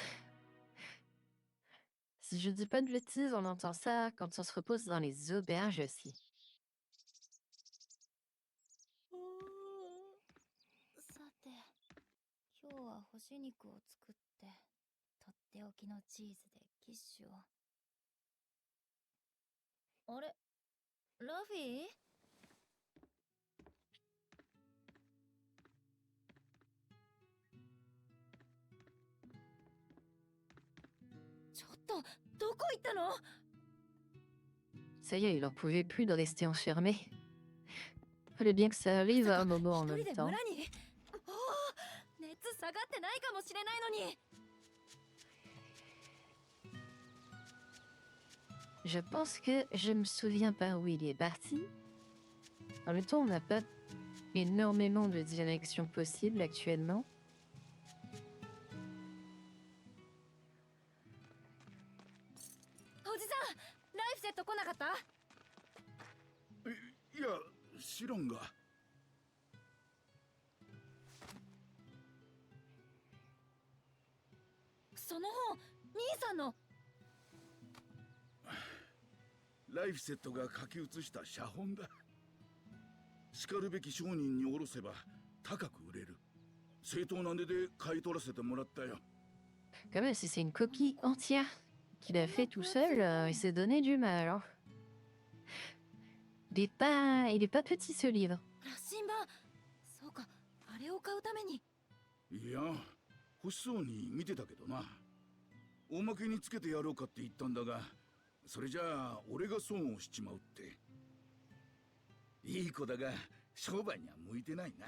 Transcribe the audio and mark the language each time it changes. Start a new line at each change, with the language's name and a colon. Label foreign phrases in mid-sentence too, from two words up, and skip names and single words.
French: Si je dis pas de bêtises, on entend ça quand on se repose dans les auberges aussi.
Japanese: さて、今日は干し肉を作ってとっておきのチーズでキッシュを。あれ、ラフィー？ちょっと、どこ行ったの？
French: Ça y est, il en pouvait plus de rester enfermé. Fallait bien que ça arrive à un moment en
Japanese: 一
French: même
Japanese: 人で
French: temps.
Japanese: 村に？おお、熱下がってないかもしれないのに。
French: Je pense que je me souviens pas où il est parti. En même temps, on n'a pas énormément de directions possibles actuellement.
Japanese: おじさん、ライフセット来なかった？いや、知らんが。その本、兄さんの。ライフセットが書き写した写本だ。しかるべき商人に卸せば高く売れる。正当な値で買い取らせてもらったよ。
French: Quand même, si c'est une coquille entière qu'il a fait tout seul, il s'est donné du mal. Hein. Il est pas petit ce livre.
Japanese: 羅針盤。そうか、あれを買うために。いや、欲しそうに見てたけどな。おまけにつけてやろうかって言ったんだが、それじゃあ俺が損をしちまうって。いい子だが商売には向いてないな。